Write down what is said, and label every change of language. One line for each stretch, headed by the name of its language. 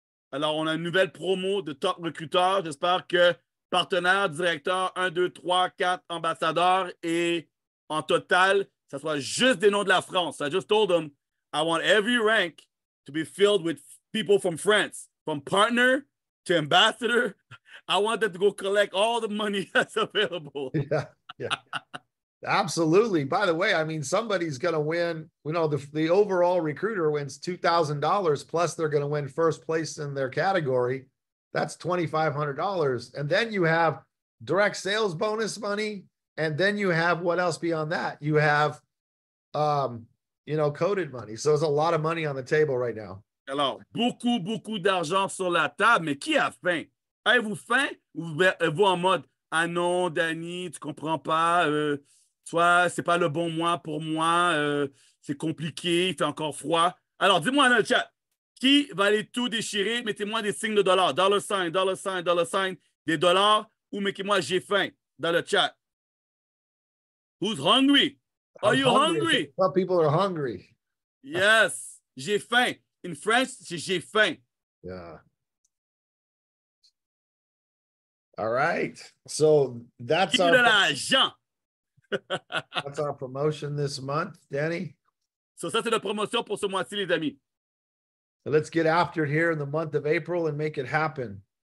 French: Alors, on a une nouvelle promo de top recruteur. J'espère que partenaire, directeur, 1, 2, 3, 4 ambassadeurs et en total, ça soit juste des noms de la France.
English: I just told them I want every rank to be filled with people from France, from partner to ambassador. I want them to go collect all the money that's available. Yeah. Absolutely. By the way, I mean, somebody's going to win. You know, the overall recruiter wins $2,000 plus they're going to win first place in their category. That's $2,500. And then you have direct sales bonus money. And then you have what else beyond that? You have, coded money. So there's a lot of money on the table right now.
French: Alors, beaucoup d'argent sur la table. Mais qui a faim? Avez-vous faim? Ou êtes-vous en mode, ah non, Danny, tu comprends pas, soit c'est pas le bon mois pour moi, c'est compliqué, il fait encore froid. Alors, dis-moi dans le chat, qui va aller tout déchirer? Mettez-moi des signes de dollars,
English: dollar sign,
French: des dollars, ou mettez-moi j'ai faim dans le chat.
English: Who's hungry? Are you hungry? Some people are hungry.
French: Yes, j'ai faim.
English: In French,
French: c'est j'ai faim.
English: Yeah. All right. So that's that's our promotion this month, Danny.
French: So ça, c'est la promotion pour ce mois-ci, les amis.
English: So let's get after it here in the month of April and make it happen.